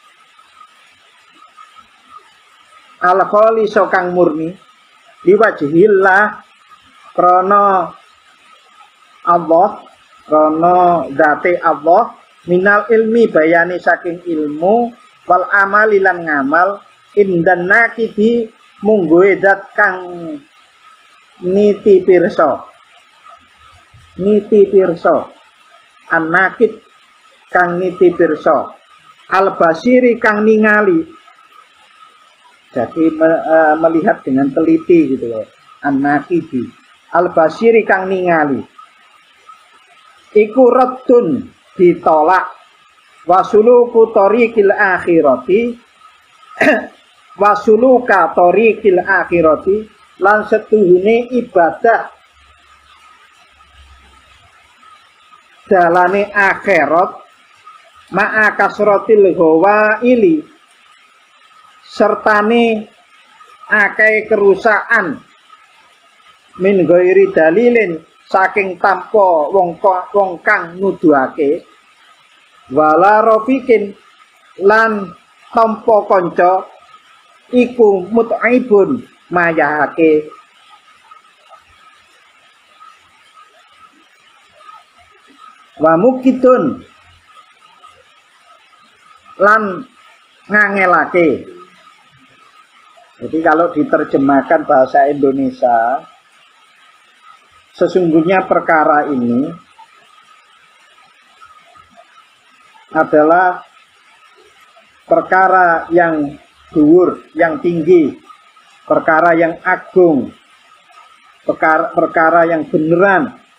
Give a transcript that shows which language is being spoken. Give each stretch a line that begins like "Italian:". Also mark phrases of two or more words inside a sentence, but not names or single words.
Javanese: al-khaliso kang murni liwajhillah krana Allah krana zate Allah
Arabic: من العلم بياني
Javanese: saking ilmu
Arabic: والعمل
Javanese: lan ngamal
Arabic: عند الناقد
Javanese: mungguhe zat kang niti pirsa an-nakid kang niti pirsa al-basiri kang ningali
Indonesian: jadi melihat dengan teliti gitu loh
Arabic: الناقد البصير
Javanese: kang ningali iku raddun ditolak
Arabic: وسلوك طريق الآخرة وسلوك طريق الآخرة
Javanese: lan setuhune ibadah dalane akhirat
Arabic: مع كثرة الغوائل
Javanese: sertane akeh kerusakan
Arabic: من غير
Javanese: dalilin saking tanpa wong kang nuduhake
Arabic: ولا رفيق
Javanese: lan tanpa kanca iku mut'ibun mayahake
Arabic: ومكد
Javanese: lan ngangelake.
Indonesian: Jadi kalau diterjemahkan bahasa Indonesia, sesungguhnya perkara ini adalah perkara yang dhuwur, yang tinggi, perkara yang agung, perkara yang beneran.